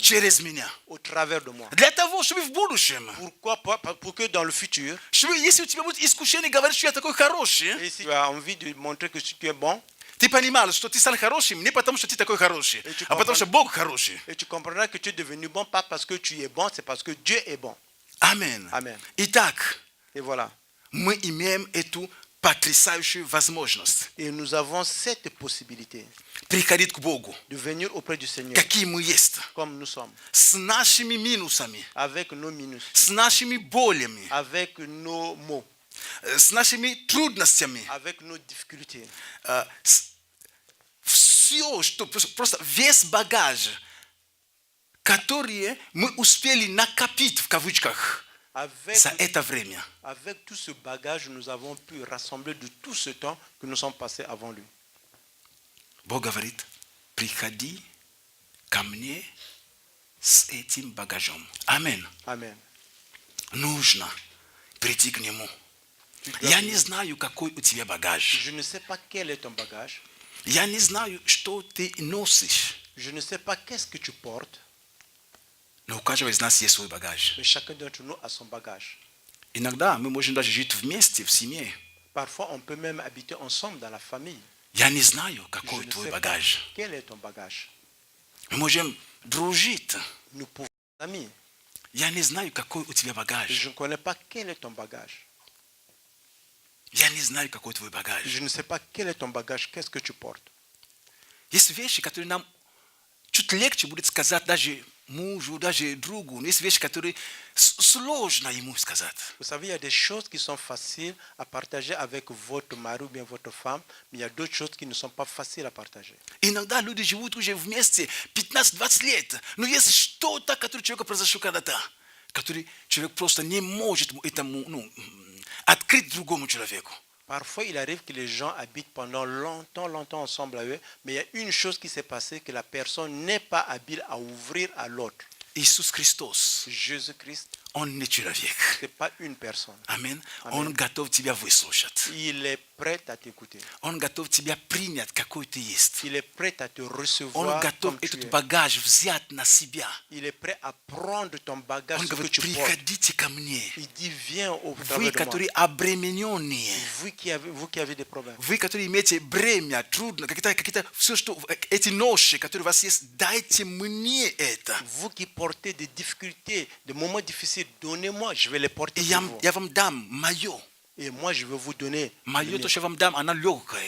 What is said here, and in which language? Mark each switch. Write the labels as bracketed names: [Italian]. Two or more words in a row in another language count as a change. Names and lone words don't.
[Russian] Через меня. [French] au travers de moi. [Russian] Для того, чтобы в будущем, [French] Pourquoi pas? Pour que dans le futur, [Russian] чтобы, если у тебя будет искушение говорить, что я такой хороший, [French] et si tu as envie de montrer que tu es bon, [Russian] ты понимал, что ты стал хорошим не потому, что ты такой хороший, [French] Et tu [Russian] а потому, [French] comprends. [Russian] что Бог хороший. [French] et tu comprendras que tu es devenu bon, pas parce que tu es bon, c'est parce que Dieu est bon. [Russian] Амин. [French] Amen. [Russian] Итак, [French] Et voilà. [Russian] мы имеем эту потрясающую возможность [French] Et nous avons cette possibilité [Russian] приходить к Богу, [French] de venir auprès du Seigneur [Russian] какие мы есть, [French] comme nous sommes, [Russian] с нашими минусами, [French] avec nos minus, [Russian] с нашими болями, [French] avec nos maux, [Russian] с нашими трудностями. [French] avec nos difficultés. [Russian] Все, что просто весь багаж, который мы успели накопить в кавычках за это время. [French] Avec tout ce bagage, nous avons pu rassembler de tout ce temps que nous sommes passés avant lui. [Russian] Бог говорит, приходи ко мне с этим багажом. Амин. [French] Amen. [Russian] Нужно прийти к Нему. Я не знаю, какой у тебя багаж. [French] Je ne sais pas quel est ton bagage. [Russian] Я не знаю, что ты носишь. [French] Je ne sais pas qu'est-ce que tu portes, [Russian] Но у каждого из нас есть свой багаж. [French] mais chacun d'entre nous a son bagage. [Russian] Иногда мы можем даже жить вместе, в семье. [French] Parfois, on peut même habiter ensemble dans la famille. [Russian] Я не знаю, [French] Je [Russian] какой [French] ne [Russian] твой [French] sais pas [Russian] багаж. [French] quel est ton bagage. [Russian] Мы можем дружить. [French] Nous pouvons être amis. [Russian] Я не знаю, какой у тебя багаж. [French] Je ne connais pas quel est ton bagage. [Russian] Я не знаю, какой твой багаж. [French] Je ne sais pas quel est ton bagage, qu'est-ce que tu portes. [Russian] Есть вещи, которые нам чуть легче будет сказать даже мужу, даже другу. Но есть вещи, которые сложно ему сказать. [French] Vous savez, il y a des choses qui sont faciles à partager avec votre mari ou bien votre femme, mais il y a d'autres choses qui ne sont pas faciles à partager. [Russian] Иногда люди живут уже вместе 15-20 лет, но есть что-то, которое человеку произошло когда-то, который человек просто не может этому открыть другому человеку. [French] Parfois, il arrive que les gens habitent pendant longtemps ensemble avec eux, mais il y a une chose qui s'est passée, que la personne n'est pas habile à ouvrir à l'autre. [Russian] Иисус Христос, [French] Jésus-Christ, [Russian] Он не человек. [French] ce n'est pas une personne. [Russian] Амин. Аминь. Он готов тебя выслушать. [French] Il est prêt à t'écouter. [Russian] Он готов тебя принять, какой ты есть. [French] Il est prêt à te [Russian] Он [French] recevoir [Russian] готов [French] comme tu [Russian] этот [French] es. [Russian] багаж взять на себя. [French] Il est prêt à prendre ton bagage, [Russian] Он [French] ce que [Russian] говорит, [French] tu portes. [Russian] приходите ко мне. [French] Il dit, viens au [Russian] Вы, [French] travers de moi. [Russian] которые обремененные. [French] Vous qui avez des problèmes. [Russian] Вы, которые имеете бремя, трудно, какие-то все, что эти ноши, которые у вас есть, дайте мне это. [French] Vous qui portez des difficultés, des moments difficiles, donnez-moi, je vais les porter [Russian] И [French] pour vous. [Russian] я вам дам мое. [French] Et moi, je vais vous donner. le [Russian] Мое, [French] mien. [Russian] то, что я вам дам, оно легкое.